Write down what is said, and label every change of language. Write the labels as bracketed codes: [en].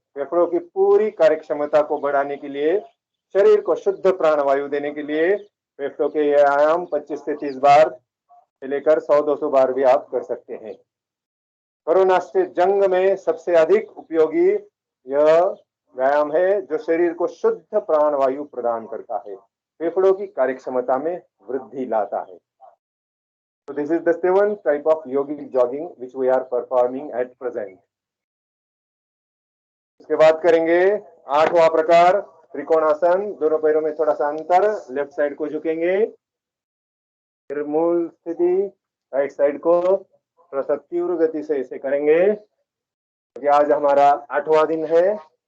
[hi] फेफड़ों की पूरी कार्यक्षमता को बढ़ाने के लिए, शरीर को शुद्ध प्राणवायु देने के लिए फेफड़ों के व्यायाम 25 से 30 बार से लेकर 100-200 बार भी आप कर सकते हैं। कोरोना से जंग में सबसे अधिक उपयोगी यह व्यायाम है जो शरीर को शुद्ध प्राणवायु प्रदान करता है, फेफड़ों की कार्यक्षमता में वृद्धि लाता है। [en] So this is the 7th type of yogic jogging which we are performing at present. [hi] इसके बाद करेंगे 8वां प्रकार त्रिकोणासन। दोनों पैरों में थोड़ा सा अंतर, लेफ्ट साइड को झुकेंगे, फिर मूल स्थिति, राइट साइड को थोड़ा सा तीव्र गति से इसे करेंगे क्योंकि आज हमारा 8वां दिन है।